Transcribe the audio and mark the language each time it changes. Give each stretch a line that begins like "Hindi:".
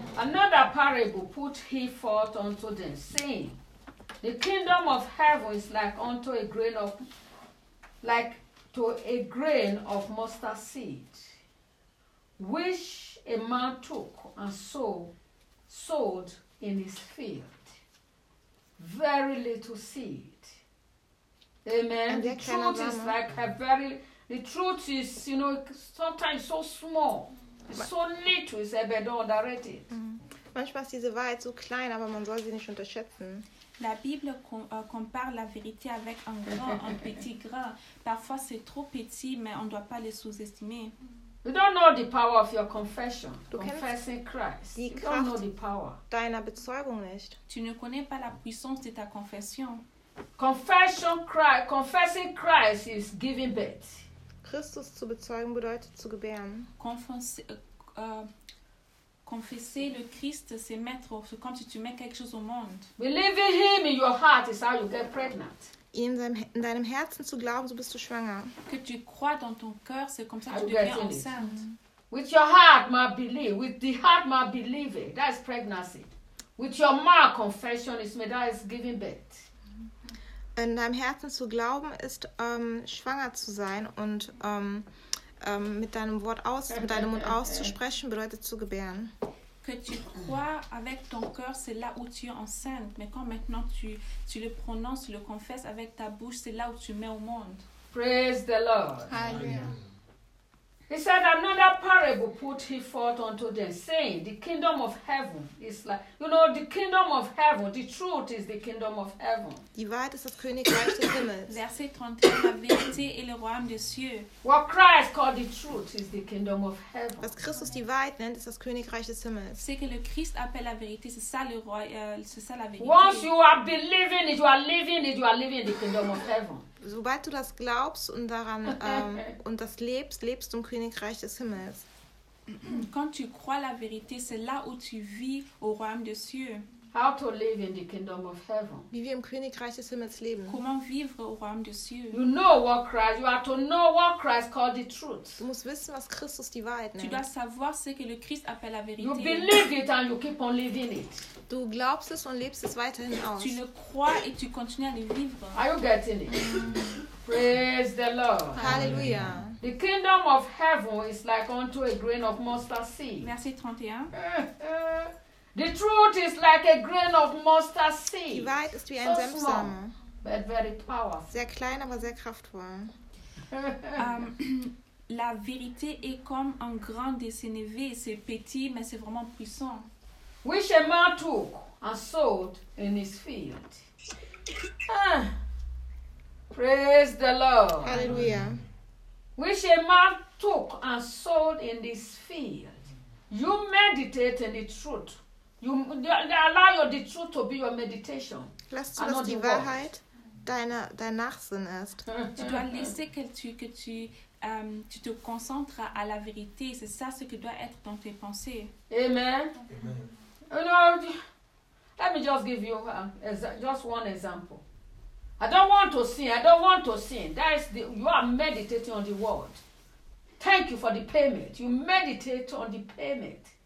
English: Another parable put he forth unto them, saying, the kingdom of heaven is like unto a grain of, like to a grain of mustard seed, which a man took and sowed in his field, very little seed. Amen. The truth is, you know, sometimes so small. So little is ever underrated.
German: Manchmal ist diese Wahrheit so klein, aber man soll sie nicht unterschätzen.
French: La Bible compare la vérité avec un grand, un petit grain. Parfois c'est trop petit, mais on ne doit pas le sous-estimer.
English: You don't know the power of your confession. Confessing Christ. You don't know the power.
German: Deiner Bezeugung nicht.
French: Tu ne connais pas la puissance de ta confession.
English: Confession Christ. Confessing Christ is giving birth.
German: Christus zu bezeugen bedeutet zu gebären.
French: Confesser le Christ, c'est mettre, c'est comme si tu mets quelque chose au monde.
English: Believing him in your heart is how you get pregnant.
German: In deinem Herzen zu glauben, so bist du schwanger.
French: Que tu crois dans ton cœur, c'est comme ça que tu deviens enceinte.
English: With your heart, my believe. With the heart, my believe it. That is pregnancy. With your mouth, confession is made. That is giving birth.
German: In deinem Herzen zu glauben, ist schwanger zu sein und mit deinem Wort aus, mit deinem Mund auszusprechen, bedeutet zu gebären.
French: Que tu crois avec ton cœur, c'est là où tu es enceinte. Mais quand maintenant tu le prononces, tu le confesses avec ta bouche, c'est là où tu mets au monde.
English: Praise the Lord. Hallelujah. He said, another parable put he forth unto them, saying, the kingdom of heaven is like, you know, the kingdom of heaven, the truth is the kingdom of heaven.
German: Die Wahrheit ist das Königreich des Himmels.
French: Verset 31, la vérité est le royaume des cieux.
English: What Christ called the truth is the kingdom of heaven.
German: Was Christus die Wahrheit nennt, ist das Königreich des Himmels.
French: C'est que le Christ appelle la vérité, c'est ça le roi, c'est ça la vérité.
English: Once you are believing it, you are living it, you are living in the kingdom of heaven.
German: Sobald du das glaubst und daran und das lebst, lebst du im Königreich des Himmels.
French: Quand tu crois la vérité, c'est là où tu vis au royaume des cieux.
English: How to live in the kingdom of heaven?
German: Wie wir im Königreich des Himmels leben.
French: Comment vivre au royaume des cieux?
English: You know what Christ, you have to know what Christ called the truth.
German: Du musst wissen, was Christus die Wahrheit nennt.
French: Tu dois savoir ce que le Christ appelle la vérité.
English: You believe it and you keep on living it.
German: Du glaubst es und lebst es weiterhin aus.
French: Tu le crois et tu continues à le vivre.
English: Are you getting it? Praise the Lord. Hallelujah. The kingdom of heaven is like unto a grain of mustard seed.
French: Merci 31.
English: The truth is like a grain of mustard seed.
German: Die Wahrheit ist wie ein Senfsamen.
English: But very powerful.
German: Sehr klein, aber sehr kraftvoll.
French: La vérité est comme un grain de sénévé. C'est petit, mais c'est vraiment puissant.
English: Which a man took and sowed in his field. Praise the Lord. Hallelujah. Which a man took and sowed in his field. You meditate in the truth. You allow the truth to be your meditation.
German: Lass zu, dass die Wahrheit dein Nachsinn ist.
French: Tu dois laisser que tu te concentres à la vérité. C'est ça ce que doit être dans tes pensées.
English: Amen. Amen. You know, let me just give you just one example. I don't want to sin. I don't want to sin. That is you are meditating on the word. Thank you for the payment. You meditate on the payment.